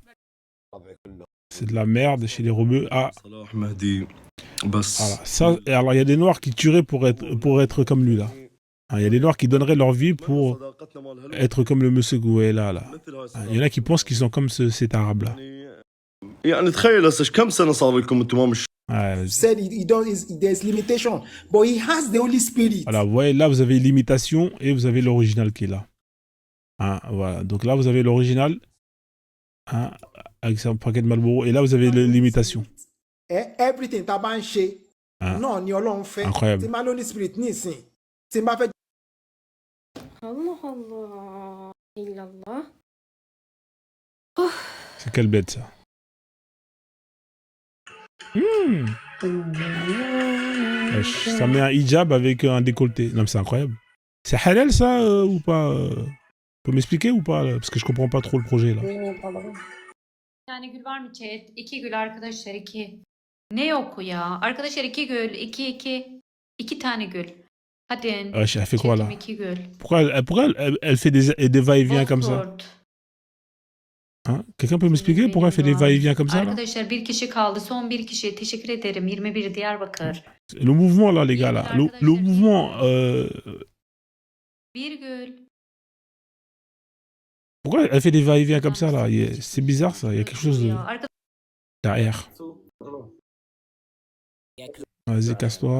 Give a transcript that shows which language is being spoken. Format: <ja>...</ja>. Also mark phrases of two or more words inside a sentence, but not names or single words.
<fr>C'est de la merde chez les rebeux. Ah. Voilà. Ça, alors, il y a des Noirs qui tueraient pour être comme lui, là. Il y a des Noirs qui donneraient leur vie pour être comme le monsieur que vous voyez là. Il y en a qui pensent qu'ils sont comme cet arabe-là.</fr> <en>There's limitation, but he has the Holy Spirit.</en> <fr>Voilà, vous voyez, là, vous avez l'imitation et vous avez l'original qui est là. Hein, voilà, donc là, vous avez l'original hein, avec un paquet de Marlboro et là, vous avez l'imitation.</fr> <en>Everything, tabanché.</en> <fr>Hein? Non, ni on fait. Incroyable. C'est mal</fr> <en>Holy Spirit,</en> <fr>ni c'est. C'est ma fait.</fr> <ar>Allah Allah. Illallah.</ar> <fr>C'est quelle bête, ça. Ça met un hijab avec un décolleté. Non mais c'est incroyable. C'est halal ça ou pas Tu peux m'expliquer ou pas là parce que je comprends pas trop le projet là.</fr> <tr>tane gül var mı chat? 2 gül arkadaşlar 2. Ne yok ya? Arkadaşlar 2 gül 2. 2 tane gül. Hadi.</tr> <fr>Elle fait quoi là?</fr> <tr>2 gül.</tr> <fr>Pourquoi elle fait des va-et-vient comme ça? Hein? Quelqu'un peut m'expliquer pourquoi elle fait des va-et-vient comme ça là?</fr> <tr>Arkadaşlar bir kişi kaldı. Son bir kişi. Teşekkür ederim. 21 Diyarbakır.</tr> <fr>Le mouvement là les gars là. Le mouvement Virgule. Pourquoi elle fait des va-et-vient comme ça là? C'est bizarre ça, il y a quelque chose derrière. Vas-y, casse-toi.</fr>